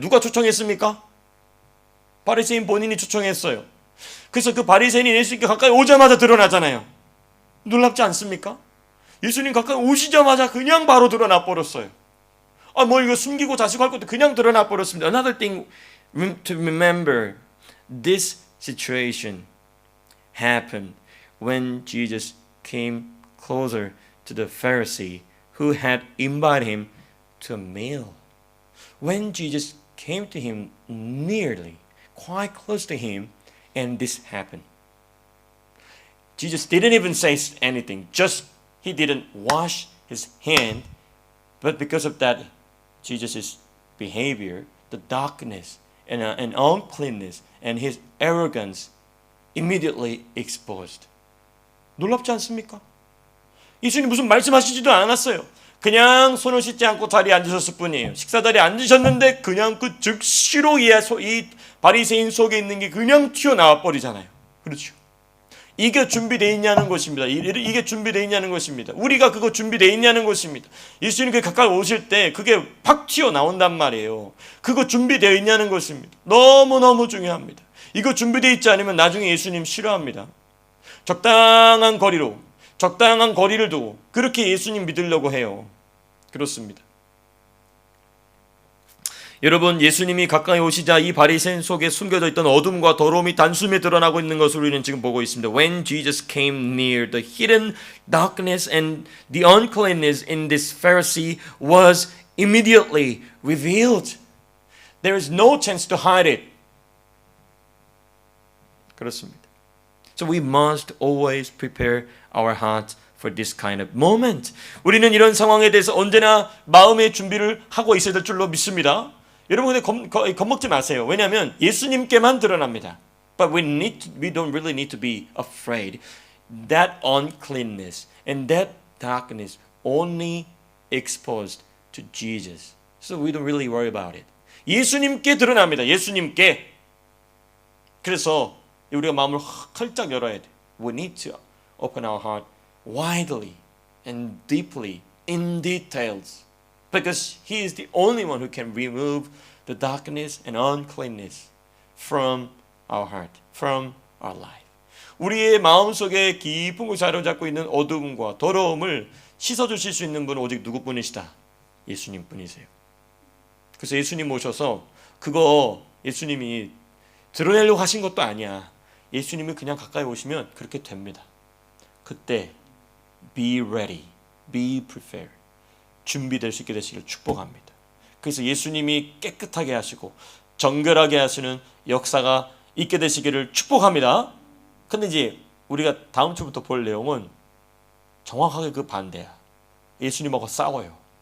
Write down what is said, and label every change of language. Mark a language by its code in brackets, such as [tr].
[ko] 누가 초청했습니까? 바리새인 본인이 초청했어요. 그래서 그 바리새인이 예수님께 가까이 오자마자 드러나잖아요. 놀랍지 않습니까? 예수님 가까이 오시자마자 그냥 바로 드러나 버렸어요. 이거 숨기고 자시고 할 것도 그냥 드러나 버렸습니다. [en] Another thing to remember, this situation happened when Jesus came closer to the Pharisee who had invited him to a meal. When Jesus came to him nearly, quite close to him, and this happened. Jesus didn't even say anything, he didn't wash his hand, but because of that, Jesus' behavior, the darkness and uncleanness and his arrogance immediately exposed. [ko] 놀랍지 않습니까? 예수님 무슨 말씀하시지도 않았어요. 그냥 손을 씻지 않고 자리에 앉으셨을 뿐이에요. 식사 자리에 앉으셨는데 그냥 그 즉시로 이 바리새인 속에 있는 게 그냥 튀어나와 버리잖아요. 그렇죠? 이게 준비되어 있냐는 것입니다. 이게 준비되어 있냐는 것입니다. 우리가 그거 준비되어 있냐는 것입니다. 예수님께 가까이 오실 때 그게 팍 튀어나온단 말이에요. 그거 준비되어 있냐는 것입니다. 너무너무 중요합니다. 이거 준비되어 있지 않으면 나중에 예수님 싫어합니다. 적당한 거리를 두고 그렇게 예수님 믿으려고 해요. 그렇습니다. 여러분, 예수님이 가까이 오시자 이 바리새인 속에 숨겨져 있던 어둠과 더러움이 단숨에 드러나고 있는 것을 우리는 지금 보고 있습니다. [en] When Jesus came near, the hidden darkness and the uncleanness in this Pharisee was immediately revealed. There is no chance to hide it. [ko] 그렇습니다. [en] So we must always prepare our hearts for this kind of moment. [ko] 우리는 이런 상황에 대해서 언제나 마음의 준비를 하고 있어야 될 줄로 믿습니다. 여러분 근데 겁먹지 마세요. 왜냐하면 예수님께만 드러납니다. [en] But we don't really need to be afraid. That uncleanness and that darkness only exposed to Jesus. So we don't really worry about it. [ko] 예수님께 드러납니다. 예수님께. 그래서 우리가 마음을 활짝 열어야 돼. [en] We need to open our heart widely and deeply in details. Because He is the only one who can remove the darkness and uncleanness from our heart, from our life. [ko] 우리의 마음속에 깊은 곳에 사로잡고 있는 어두움과 더러움을 씻어주실 수 있는 분은 오직 누구뿐이시다? 예수님 뿐이세요. 그래서 예수님 모셔서 그거 예수님이 드러내려고 하신 것도 아니야. 예수님이 그냥 가까이 오시면 그렇게 됩니다. 그때 [en] be ready, be prepared. [ko] 준비될 수 있게 되시길 축복합니다. 그래서 예수님이 깨끗하게 하시고 정결하게 하시는 역사가 있게 되시기를 축복합니다. 근데 이제 우리가 다음 주부터 볼 내용은 정확하게 그 반대야. 예수님하고 싸워요.